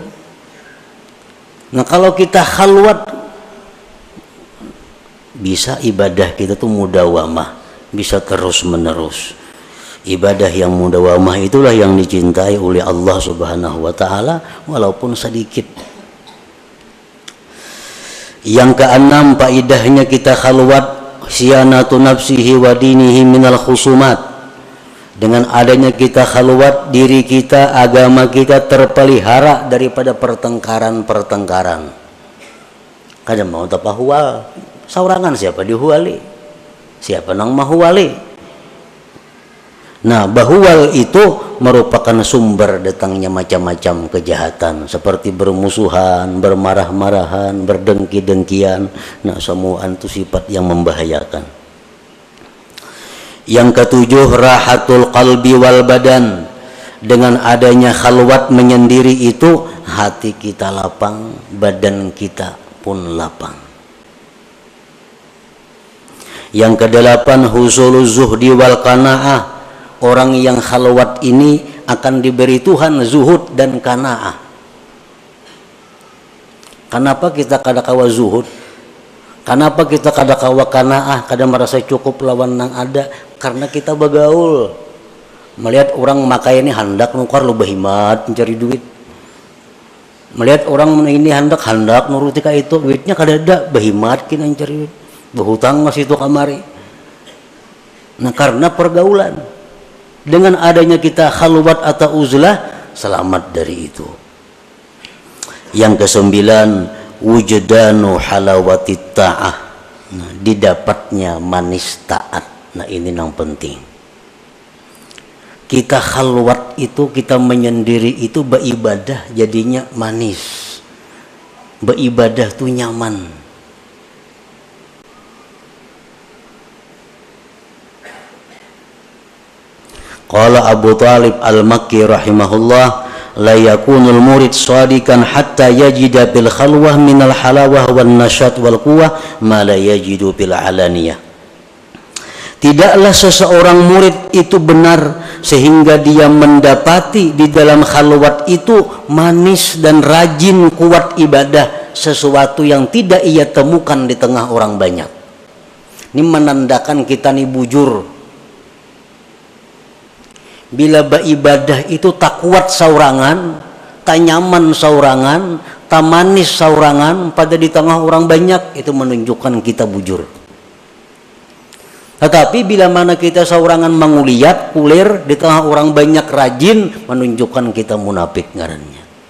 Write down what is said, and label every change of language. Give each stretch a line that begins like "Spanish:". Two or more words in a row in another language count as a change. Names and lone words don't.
Indonesian: Nah kalau kita khalwat, bisa ibadah kita tuh mudawamah, bisa terus menerus. Ibadah yang mudawamah itulah yang dicintai oleh Allah
Arabic: سبحانه وتعالى
Indonesian: walaupun sedikit. Yang keenam, faedahnya kita khalwat,
Arabic: صيانة نفسه ودينه من الخصومات.
Indonesian: Dengan adanya kita khalwat, diri kita, agama kita terpelihara daripada pertengkaran-pertengkaran.
Banjar: Kada mau tapahual, saurangan siapa dihuali, siapa nang mahuali.
Indonesian: Nah, bahual itu merupakan sumber datangnya macam-macam kejahatan seperti bermusuhan, bermarah-marahan, berdengki-dengkian. Nah, semua itu sifat yang membahayakan. Yang ketujuh,
Arabic: راحة القلب والبدن.
Indonesian: Dengan adanya khalwat menyendiri itu, hati kita lapang, badan kita pun lapang. Yang kedelapan,
Arabic: حصول الزهد والقناعة.
Indonesian: Orang yang khalwat ini akan diberi Tuhan zuhud dan qanaah.
Banjar: Kenapa kita kada kawa zuhud? Kenapa kita kada kawa qanaah, kada merasa cukup lawan nang ada? Karena kita bergaul, melihat orang makai ini hendak nukar lu berhemat mencari duit, melihat orang ini hendak nuruti ka itu, duitnya kada ada, berhemat kina mencari duit, berhutang masih itu kamari.
Indonesian: Nah karena pergaulan, dengan adanya kita khalwat atau uzlah, selamat dari itu. Yang kesembilan,
Arabic: وجدان حلاوة الطاعة.
Indonesian: Nah, didapatnya manis taat. Nah ini yang penting. Kita khalwat itu, kita menyendiri itu beribadah jadinya manis. Beribadah tuh nyaman.
Arabic: قال أبو طالب المكي رحمه الله، لا يكون المريد صادقا حتى يجد بالخلوة من الحلاوة والنشاط والقوة ما لا يجد بالعلانية.
Indonesian: Tidaklah seseorang murid itu benar sehingga dia mendapati di dalam khalwat itu manis dan rajin kuat ibadah, sesuatu yang tidak ia temukan di tengah orang banyak.
Banjar: Ini menandakan kita nih bujur. Bila beribadah itu tak kuat saurangan, tak nyaman saurangan, tak manis saurangan, pada di tengah orang banyak, itu menunjukkan kita bujur. Tetapi bila mana kita saurangan menguliat, kulir, di tengah orang banyak rajin, menunjukkan kita munafik ngarannya.